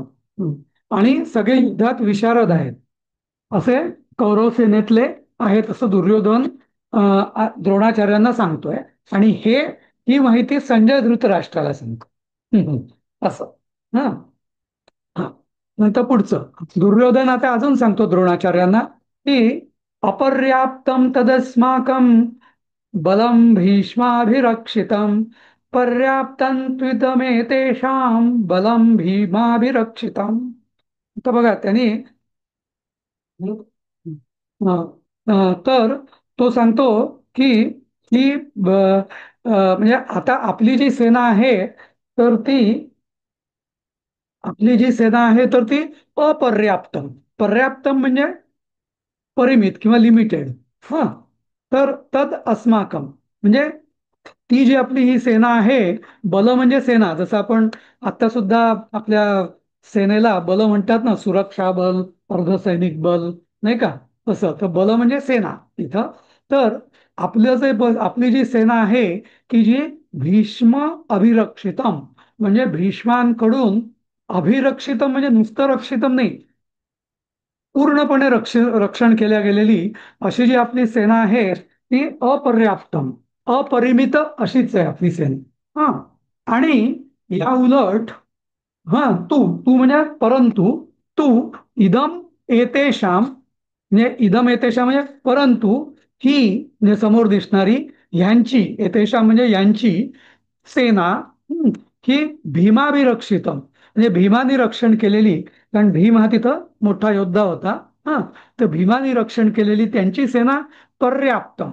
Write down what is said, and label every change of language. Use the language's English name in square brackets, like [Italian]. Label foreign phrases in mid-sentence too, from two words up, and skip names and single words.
[Marathi] आणि सगळे युद्धात विशारद आहेत असे कौरव सेनेतले आहेत असं दुर्योधन द्रोणाचार्यांना सांगतोय. आणि ही माहिती संजय धृतराष्ट्राला सांगतो. असं. हा, हा. नंतर पुढचं दुर्योधन आता अजून सांगतो द्रोणाचार्यांना की [Sanskrit] अपर्याप्तम तदस्माकम बलम भीष्माभिरक्षितम पर्याप्तं त्विदमेतेषां बलम भीमाभिरक्षितम. [Marathi] तर बघा त्यांनी तर तो सांगतो की ही म्हणजे आता आपली जी सेना आहे तर ती अपर्याप्तम. पर्याप्तम म्हणजे परिमित किंवा लिमिटेड. हा, तर [Sanskrit] तद अस्माकम [Marathi] म्हणजे ती जी आपली ही सेना आहे. बल म्हणजे सेना, जसं आपण आता सुद्धा आपल्या सेनेला बल म्हणतात ना, सुरक्षा बल, अर्धसैनिक बल, नाही का? तसं तर बल म्हणजे सेना इथं. तर आपलं जे आपली जी सेना आहे की जी भीष्म अभिरक्षितम म्हणजे भीष्मांकडून, अभिरक्षितम म्हणजे नुसतं रक्षितम नाही, पूर्णपणे रक्षण केल्या गेलेली अशी जी आपली सेना आहे ती अपर्याप्तम, अपरिमित अशीच आहे आपली सेना. हा, आणि या उलट, हा, तू तू म्हणजे परंतु, [Sanskrit] तू इदम एतेषाम [Marathi] म्हणजे [Sanskrit] इदम एतेषाम [Marathi] म्हणजे परंतु, ही म्हणजे समोर दिसणारी, ह्यांची, एतेषाम म्हणजे यांची सेना, ही भीमाभिरक्षितम म्हणजे भीमाने रक्षण केलेली. कारण भीम हा तिथं मोठा योद्धा होता. हा, तर भीमाने रक्षण केलेली त्यांची सेना पर्याप्तम.